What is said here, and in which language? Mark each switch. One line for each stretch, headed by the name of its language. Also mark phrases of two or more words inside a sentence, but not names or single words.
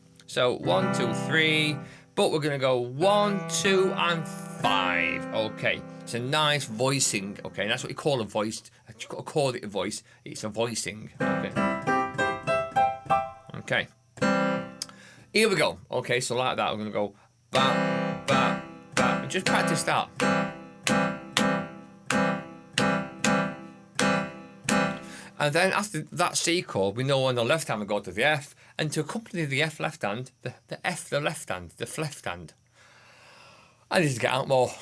English: So 1, 2, 3. But we're going to go 1, 2, and 5. Okay, it's a nice voicing. Okay, and that's what you call a voiced. You've got to call it a voice. It's a voicing. Okay. Okay. Here we go. Okay, so like that, we're going to go ba, ba, ba. And just practice that. And then after that C chord, we know on the left hand we go to the F. And to accompany the F left hand, the F the left hand, the left hand. I need to get out more.